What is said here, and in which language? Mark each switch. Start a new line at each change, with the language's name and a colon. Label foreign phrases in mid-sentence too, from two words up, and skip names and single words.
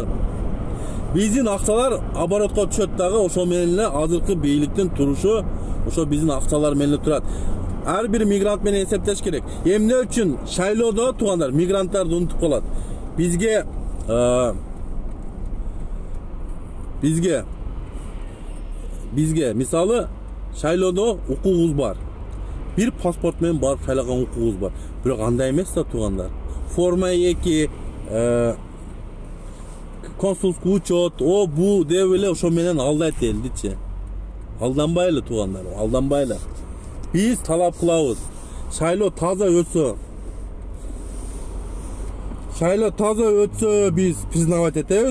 Kyrgyz: Биздин акчалар оборотко түшөт дагы, ошол менен эле азыркы бийликтин турушу ошо биздин акчалар менен турат. Ар бир мигрант менен эсептеш керек. Эмне үчүн шайлоодо туугандар мигранттарды унутуп калат. Бизге мисалы шайлоодо укугубуз бар. Бир паспорт менен барып шайлаган укугубуз бар. Бирок андай эмес да туугандар. Форма 2
Russian: консулский учет,
Kyrgyz: бу деп эле ошо менен алдайт элдичи. Алданбайлы туугандар, алданбайлы. Биз талап кылабыз. Шайлоо таза өтсө биз признавать этебиз.